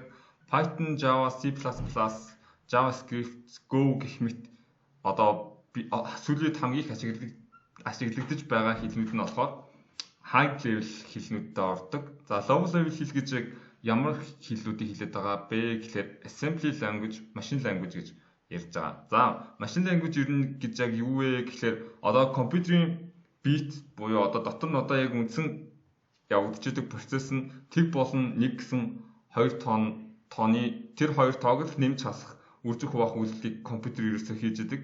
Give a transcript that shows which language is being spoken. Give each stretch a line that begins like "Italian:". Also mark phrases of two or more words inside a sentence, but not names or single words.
Mongolian: Python, Java, C++, JavaScript, Go гэх мэт одоо сүүлийн хамгийн их ашиглагдаж байгаа хэлнүүд нь болохоор
English: high level
Mongolian: хэлнүүдтэй ордог. За
English: low level
Mongolian: хэл гэж ямар хэллүүдийг хэлээд байгаа бэ гэхээр
English: assembly language, machine language
Mongolian: гэж ярьж байгаа. За
English: machine language
Mongolian: ер нь гэж яг юу вэ гэхээр одоо компьютерийн бит буюу одоо дотор нь одоо яг үндсэн явагдаж байгаа процесс нь тэг болон 1 гэсэн 2 тооны тэр хоёр тоог л нэмж хасах үржих хуваах үйлдэлийг компьютер ерөөсөө хийж идэг.